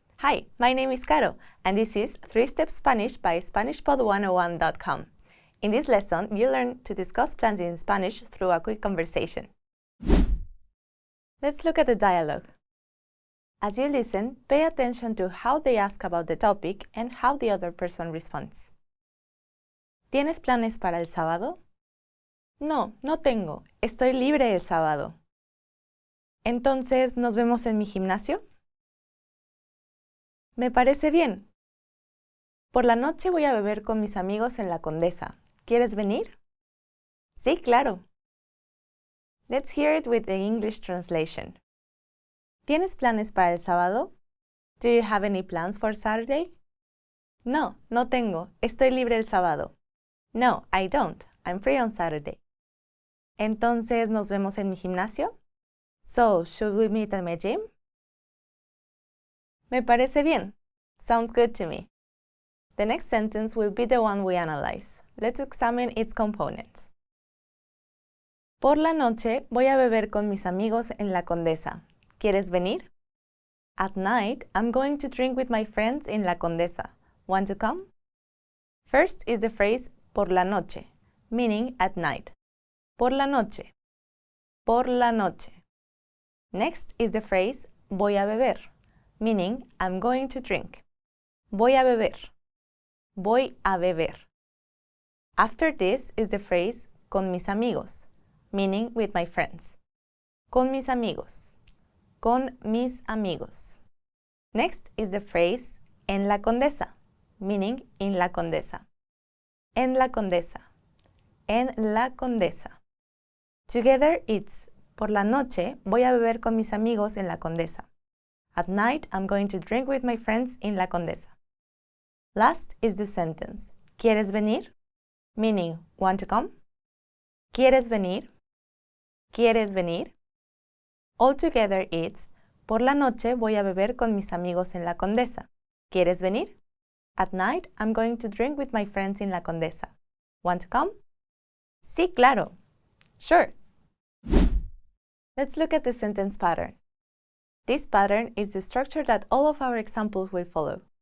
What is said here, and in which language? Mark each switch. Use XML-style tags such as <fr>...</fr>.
<en>Hi, my name is Caro, and this is 3-Step Spanish by SpanishPod101.com. In this lesson, you'll learn to discuss plans in Spanish through a quick conversation. Let's look at the dialogue. As you listen, pay attention to how they ask about the topic and how the other person responds.</en> <es>¿Tienes planes para el sábado? No, no tengo. Estoy libre el sábado. Entonces, ¿nos vemos en mi gimnasio? Me parece bien. Por la noche voy a beber con mis amigos en la Condesa. ¿Quieres venir? Sí, claro.</es> <en>Let's hear it with the English translation.</en> <es>¿Tienes planes para el sábado?</es> <en>Do you have any plans for Saturday?</en> <es>No, no tengo. Estoy libre el sábado.</es> <en>No, I don't. I'm free on Saturday.</en> <es>Entonces, ¿nos vemos en mi gimnasio?</es> <en>So, should we meet at my gym?</en> <es>Me parece bien.</es> <en>Sounds good to me. The next sentence will be the one we analyze. Let's examine its components.</en> <es>Por la noche voy a beber con mis amigos en la Condesa. ¿Quieres venir?</es> <en>At night, I'm going to drink with my friends in la Condesa. Want to come? First is the phrase</en> <es>por la noche,</es> <en>meaning at night.</en> <es>Por la noche. Por la noche.</es> <en>Next is the phrase</en> <es>voy a beber,</es> <en>meaning I'm going to drink.</en> <es>Voy a beber. Voy a beber.</es> <en>After this is the phrase</en> <es>con mis amigos,</es> <en>meaning with my friends.</en> <es>Con mis amigos. Con mis amigos.</es> <en>Next is the phrase</en> <es>en la Condesa,</es> <en>meaning in la Condesa.</en> <es>En la Condesa. En la Condesa.</es> <en>Together it's</en> <es>por la noche voy a beber con mis amigos en la Condesa.</es> <en>At night I'm going to drink with my friends in la Condesa. Last is the sentence.</en> <es>¿Quieres venir?</es> <en>Meaning, want to come? ¿Quieres venir? ¿Quieres venir?</en> <es>Altogether it's, por la noche voy a beber con mis amigos en la Condesa. ¿Quieres venir?</es> <en>At night, I'm going to drink with my friends in la Condesa. Want to come?</en> <es>Sí, claro.</es> <en>Sure. Let's look at the sentence pattern. This pattern is the structure that all of our examples will follow.</en>